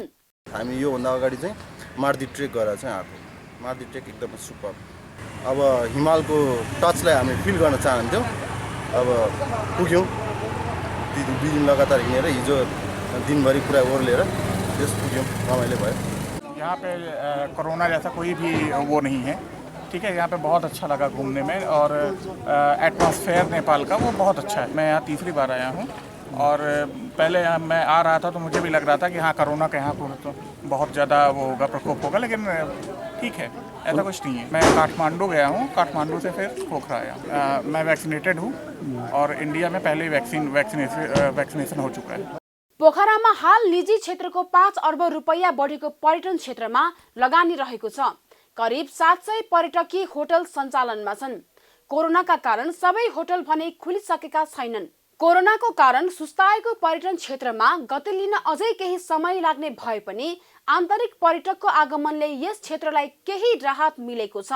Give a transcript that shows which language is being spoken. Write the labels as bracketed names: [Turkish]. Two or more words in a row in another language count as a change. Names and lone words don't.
[Nepali] हामी योभन्दा अगाडि चाहिँ मार्दी ट्रेक गरेर चाहिँ आएको। मार्दी ट्रेक एकदमै सुपर। अब हिमालको टचलाई हामी फिल गर्न चाहन्थ्यौँ। अब पुग्यौँ। 2 दिन लगातार हिँडेर हिजो दिनभरि पुरा ओर्लेर त्यस पुग्यौँ, रमाइलो भयो। [Hindi] यहाँ पे कोरोना जैसा कोई भी वो नहीं है, ठीक है। यहाँ पे बहुत अच्छा लगा घूमने में और एटमॉस्फेयर नेपाल का वो बहुत अच्छा है। मैं यहाँ तीसरी बार आया हूँ और पहले यहाँ मैं आ रहा था तो मुझे भी लग रहा था कि हाँ कोरोना का यहाँ तो बहुत ज़्यादा वो होगा, प्रकोप होगा, लेकिन ठीक है, ऐसा कुछ नहीं है। मैं काठमांडू गया हूँ, काठमांडू से फिर पोखरा आया। मैं वैक्सीनेटेड हूँ और इंडिया में पहले ही वैक्सीनेशन हो चुका है। [Nepali] पोखरामा हाल निजी क्षेत्रको 5 अर्ब रुपैयाँ बढेको पर्यटन क्षेत्रमा लगानी रहेको छ। करिब 700 पर्यटकीय होटल सञ्चालनमा छन्। कोरोनाका कारण सबै होटल भने खुलिसकेका छैनन्। कोरोनाको कारण सुस्ताएको पर्यटन क्षेत्रमा गति लिन अझै केही समय लाग्ने भए पनि आन्तरिक पर्यटकको आगमनले यस क्षेत्रलाई केही राहत मिलेको छ।